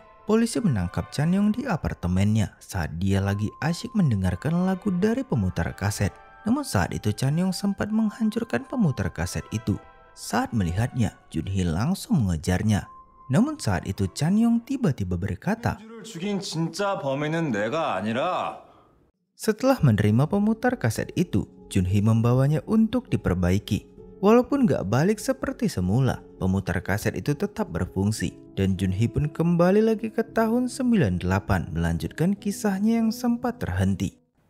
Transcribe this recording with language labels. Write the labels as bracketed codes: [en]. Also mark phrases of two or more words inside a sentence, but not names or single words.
[id] Polisi menangkap Chanyong di apartemennya saat dia lagi asyik mendengarkan lagu dari pemutar kaset. Namun saat itu Chanyong sempat menghancurkan pemutar kaset itu. Saat melihatnya, Junhee langsung mengejarnya. Namun saat itu Chanyong tiba-tiba berkata, [ko] 민주를 죽인 진짜 범인은 내가 아니라 [id] setelah menerima pemutar kaset itu, Junhee membawanya untuk diperbaiki. Walaupun gak balik seperti semula, pemutar kaset itu tetap berfungsi. Dan Junhee pun kembali lagi ke tahun 98 melanjutkan kisahnya yang sempat terhenti.